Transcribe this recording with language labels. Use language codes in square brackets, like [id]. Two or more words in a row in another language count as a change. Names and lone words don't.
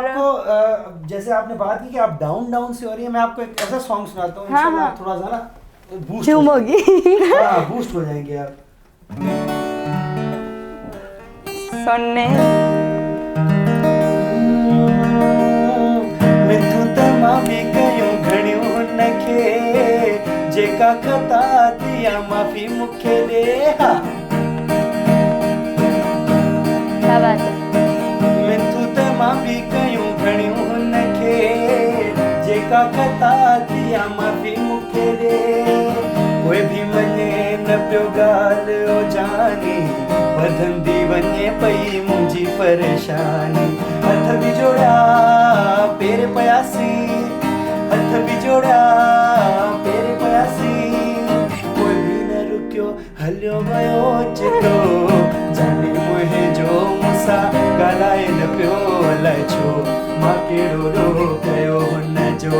[hi] आपको जैसे आपने बात की कि आप डाउन से हो रही है, मैं आपको एक ऐसा सॉन्ग सुनाता हूँ, इंशाल्लाह थोड़ा सा ना बूस्ट होगी। बूस्ट हो जाएंगे आप सुनने। [sd] मैं तू तमामी कयूं घणियों नखे, जेका खता दिया माफी मुखे दे। [hi] क्या बात है। [sd] मैं तू तमामी कयूं घणियों नखे, जेका खता दिया माफी मुखे दे। कोई भी मने न पियो गाल ओ जानी, वधंदी वञे पई मुंहिंजी परेशानी। हथ बि जोड़िया पेर पयासी, हथ बि जोड़िया पेर पयासी, कोई बि न रुकियो हलियो वियो चितो, जाने मुंहिंजो मूंसां ॻाल्हाए न पियो अलाए छो, मां कहिड़ो ॾोह कयो हुनजो।